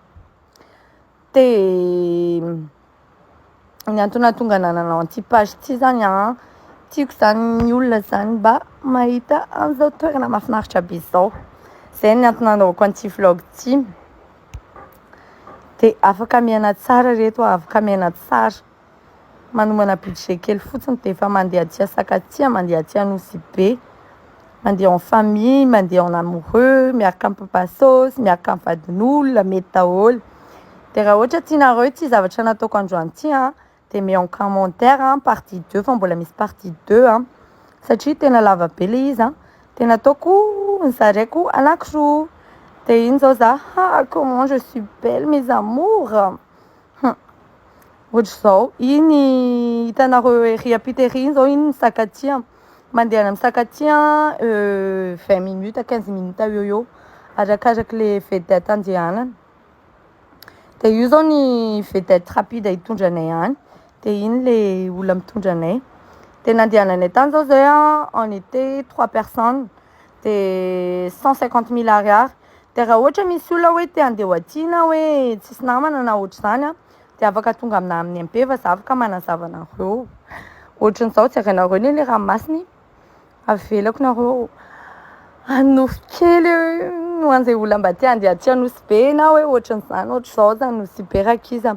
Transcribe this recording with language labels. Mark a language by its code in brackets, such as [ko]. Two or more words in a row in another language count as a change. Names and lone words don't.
[mg] De ny antony nahatonga nananao an'ity page ity zany tiako zany ny olona zany mba mahita an'izao toerana mahafinaritra be zao. Zay ny antony nanaovako an'ity vlog ity. De afaka miaina tsara reto, afaka miaina tsara, manomana budget kely fotsiny de efa mandeha aty Sakatia, mandeha aty Anosy be, mandeha [fr] en famille, [mg] mandeha [fr] en amoureux, [mg] miaraka amin'ny papa sauce, miaraka amin'ny vadin'olona, mety daholo. De raha ohatra tianareo ity zavatra nataoko androany ity de [fr] mets en commentaire partie 2 [mg] fa mbola misy [fr] partie 2 [mg] satria tena lava be le izy tena ataoko nizaraiko anankiroa. De iny zao za [fr] comment je suis belle mes amours. [mg] Ohatr'izao iny hitanareo ery ampita ery iny zao iny ny Sakatia. Mandeha amin'ny Sakatia [fr] 20 minutes à 15 minutes [mg] eo eo arakaraky le vedette andehanana. Dia io zao ny vedette rapide hitondra anay any. Dia iny le olona mitondra anay. Dia nandehananay tany zao zay [fr] on était 3 personnes. [mg] Dia 150 000 ariary. Dia raha ohatra misy olona hoe te handeha ho aty na hoe tsisy namana na ohatr'izany dia afaka tonga aminah amin'ny ampeva za afaka manazava anareo. Ohatran'izao jerenareo le ranomasiny avelako nareo Anosy kely no an'izay olona mba te handeha aty Anosy be na hoe ohatran'izany ohatr'izao zany Anosy be rakiza.